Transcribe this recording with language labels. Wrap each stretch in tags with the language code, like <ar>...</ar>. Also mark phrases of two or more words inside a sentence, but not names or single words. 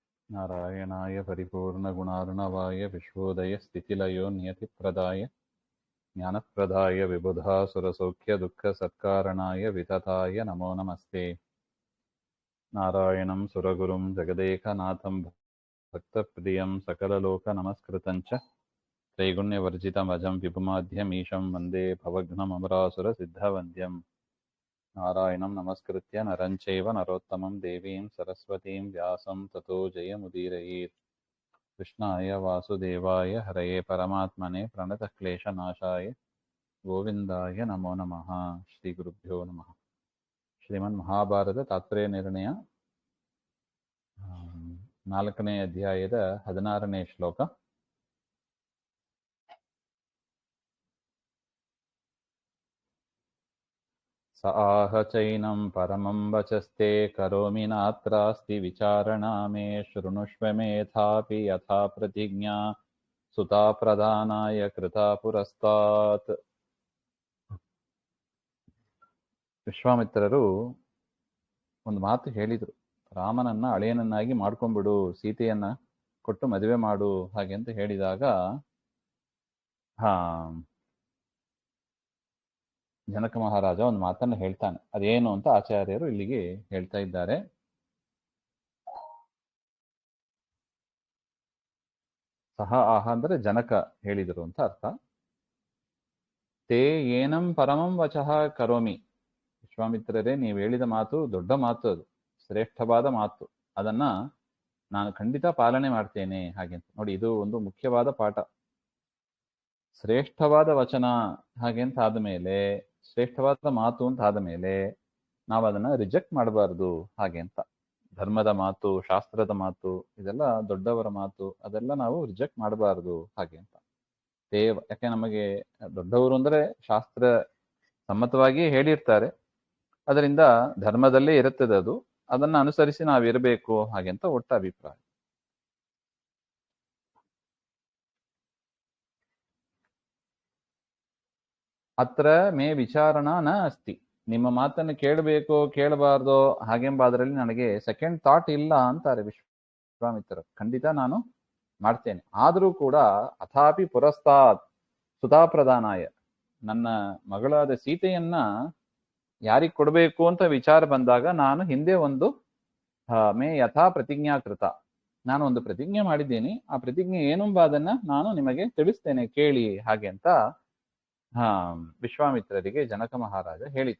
<sa>ನಾರಾಯಣಾಯ ಪರಿಪೂರ್ಣಗುಣಾರ್ಣವಾಯ ವಿಶ್ವೋದಯಸ್ಥಿತಿಲಯೋ ನಿಯತಿಪ್ರದಾಯ ಜ್ಞಾನಪ್ರದಾಯ ವಿಬುಧಾಸುರಸೌಖ್ಯದುಃಖಸತ್ಕಾರಣಾಯ ವಿತತಾಯ ನಮೋ ನಮಸ್ತೆ. ನಾರಾಯಣಂ ಸುರಗುರುಂ ಜಗದೇಕನಾಥಂ ಭಕ್ತಪ್ರಿಯಂ ಸಕಲಲೋಕನಮಸ್ಕೃತಂಚ ತ್ರೈಗುಣ್ಯವರ್ಜಿತಮಜಂ ವಿಭುಮಾಧ್ಯಮೀಶಂ ವಂದೇ ಭವಘ್ನಮಮರಾಸುರಸಿದ್ಧವಂದ್ಯಂ. ನಾರಾಯಣಂ ನಮಸ್ಕೃತ್ಯ ನರಂ ಚೈವ ನರೋತ್ತಮಂ ದೇವೀಂ ಸರಸ್ವತೀಂ ವ್ಯಾಸಂ ತತೋ ಜಯಮುದೀರಯೇತ್. ಕೃಷ್ಣಾಯ ವಾಸುದೇವಾಯ ಹರಯೇ ಪರಮಾತ್ಮನೇ ಪ್ರಣತಕ್ಲೇಶನಾಶಾಯ ಗೋವಿಂದಾಯ ನಮೋ ನಮಃ. ಶ್ರೀ ಗುರುಭ್ಯೋ ನಮಃ.</sa> <kn>ಶ್ರೀಮನ್ ಮಹಾಭಾರತ ತಾತ್ಪರ್ಯ ನಿರ್ಣಯ 4ನೇ ಅಧ್ಯಾಯದ 16ನೇ ಶ್ಲೋಕ.</kn> <sa>ಸ ಆಹ ಚೈನಂ ಪರಮಂ ವಚಸ್ತೆ ಕರೋಮಿ ನಾತ್ರಾಸ್ತಿ ವಿಚಾರಣಾ ಮೇ ಶೃಣುಷ್ವ ಮೇಥಾಪಿ ಯಥಾ ಪ್ರತಿಜ್ಞಾ ಸುತಾ ಪ್ರದಾನಾಯ ಕೃತಾ ಪುರಸ್ತಾತ್.</sa> <kn>ವಿಶ್ವಾಮಿತ್ರರು ಒಂದು ಮಾತು ಹೇಳಿದರು, ರಾಮನನ್ನ ಅಳಿಯನನ್ನಾಗಿ ಮಾಡ್ಕೊಂಡ್ಬಿಡು, ಸೀತೆಯನ್ನ ಕೊಟ್ಟು ಮದುವೆ ಮಾಡು ಹಾಗೆ ಅಂತ ಹೇಳಿದಾಗ ಜನಕ ಮಹಾರಾಜ ಒಂದು ಮಾತನ್ನು ಹೇಳ್ತಾನೆ. ಅದೇನು ಅಂತ ಆಚಾರ್ಯರು ಇಲ್ಲಿಗೆ ಹೇಳ್ತಾ ಇದ್ದಾರೆ.</kn> <sa>ಸಹ ಆಹ</sa> <kn>ಅಂದ್ರೆ ಜನಕ ಹೇಳಿದರು ಅಂತ ಅರ್ಥ.</kn> <sa>ತೇ ಏನಂ ಪರಮಂ ವಚಃ ಕರೋಮಿ.</sa> <kn>ವಿಶ್ವಾಮಿತ್ರರೇ, ನೀವು ಹೇಳಿದ ಮಾತು ದೊಡ್ಡ ಮಾತು, ಅದು ಶ್ರೇಷ್ಠವಾದ ಮಾತು, ಅದನ್ನ ನಾನು ಖಂಡಿತ ಪಾಲನೆ ಮಾಡ್ತೇನೆ ಹಾಗೆ ಅಂತ. ನೋಡಿ, ಇದು ಒಂದು ಮುಖ್ಯವಾದ ಪಾಠ. ಶ್ರೇಷ್ಠವಾದ ವಚನ ಹಾಗೆ ಅಂತ ಆದಮೇಲೆ, ಶ್ರೇಷ್ಠವಾದ ಮಾತು ಅಂತ ಆದ ಮೇಲೆ ನಾವು ಅದನ್ನ ರಿಜೆಕ್ಟ್ ಮಾಡಬಾರ್ದು ಹಾಗೆ ಅಂತ. ಧರ್ಮದ ಮಾತು, ಶಾಸ್ತ್ರದ ಮಾತು, ಇದೆಲ್ಲ ದೊಡ್ಡವರ ಮಾತು, ಅದೆಲ್ಲ ನಾವು ರಿಜೆಕ್ಟ್ ಮಾಡಬಾರ್ದು ಹಾಗೆ ಅಂತ. ಯಾಕೆ ನಮಗೆ ದೊಡ್ಡವರು ಅಂದ್ರೆ ಶಾಸ್ತ್ರ ಸಮ್ಮತವಾಗಿ ಹೇಳಿರ್ತಾರೆ, ಅದರಿಂದ ಧರ್ಮದಲ್ಲೇ ಇರುತ್ತದೆ ಅದು, ಅದನ್ನ ಅನುಸರಿಸಿ ನಾವಿರಬೇಕು ಹಾಗೆ ಅಂತ ಒಟ್ಟ ಅಭಿಪ್ರಾಯ.</kn> <sa>ಅತ್ರ ಮೇ ವಿಚಾರಣ ನ ಅಸ್ತಿ.</sa> <kn>ನಿಮ್ಮ ಮಾತನ್ನು ಕೇಳಬೇಕೋ ಕೇಳಬಾರ್ದೋ ಹಾಗೆಂಬ ಅದರಲ್ಲಿ ನನಗೆ</kn> <en>second thought</en> <kn>ಇಲ್ಲ ಅಂತಾರೆ ವಿಶ್ವಾಮಿತ್ರರು. ಖಂಡಿತ ನಾನು ಮಾಡ್ತೇನೆ. ಆದರೂ ಕೂಡ</kn> <sa>ಅಥಾಪಿ ಪುರಸ್ತಾತ್ ಸುತಾ ಪ್ರದಾನಾಯ,</sa> <kn>ನನ್ನ ಮಗಳಾದ ಸೀತೆಯನ್ನ ಯಾರಿಗೆ ಕೊಡಬೇಕು ಅಂತ ವಿಚಾರ ಬಂದಾಗ ನಾನು ಹಿಂದೆ ಒಂದು</kn> <sa>ಮೇ ಯಥಾ ಪ್ರತಿಜ್ಞಾಕೃತ,</sa> <kn>ನಾನು ಒಂದು ಪ್ರತಿಜ್ಞೆ ಮಾಡಿದ್ದೇನೆ, ಆ ಪ್ರತಿಜ್ಞೆ ಏನೆಂಬ ಅದನ್ನ ನಾನು ನಿಮಗೆ ತಿಳಿಸ್ತೇನೆ ಕೇಳಿ ಹಾಗೆ ಅಂತ ವಿಶ್ವಾಮಿತ್ರರಿಗೆ ಜನಕ ಮಹಾರಾಜ ಹೇಳಿತು.</kn>